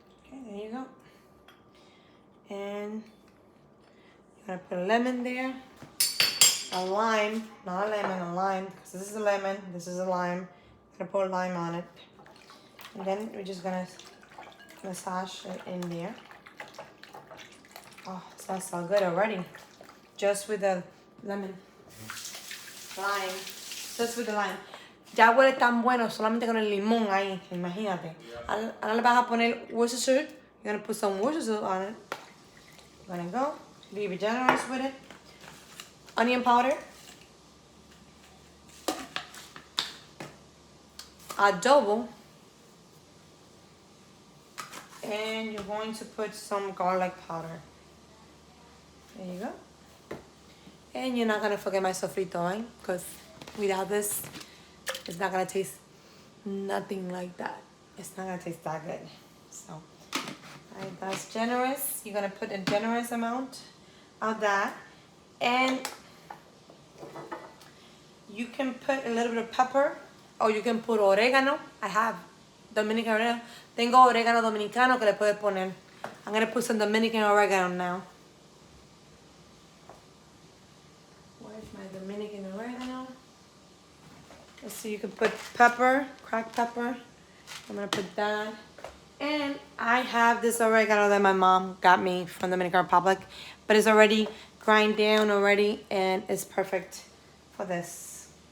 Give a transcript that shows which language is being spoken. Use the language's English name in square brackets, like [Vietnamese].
[English] There you go. And you're gonna put a lemon there, a lime, not a lemon, a lime, because this is a lemon, this is a lime. I'm gonna put a lime on it. And then we're just gonna massage it in there. Oh, it smells so good already. Just with the lemon. Lime. Just with the lime. [Spanish] Ya huele tan bueno solamente con el limón ahí, imagínate. Ahora le vas a poner Worcestershire. [English] You're gonna put some Worcestershire on it. You're gonna go. Be generous with it. Onion powder. Adobo. And you're going to put some garlic powder. There you go. And you're not gonna forget my sofrito, right? Because without this, it's not gonna taste nothing like that. It's not gonna taste that good. So, alright, that's generous. You're gonna put a generous amount of that. And you can put a little bit of pepper, or you can put oregano. I have Dominican oregano. [Spanish] Tengo oregano dominicano que le puedes poner. [English] I'm gonna put some Dominican oregano now. Where's my Dominican oregano? Let's see, you can put pepper, cracked pepper. I'm gonna put that. And I have this oregano that my mom got me from the Dominican Republic, but it's already grind down already, and it's perfect for this.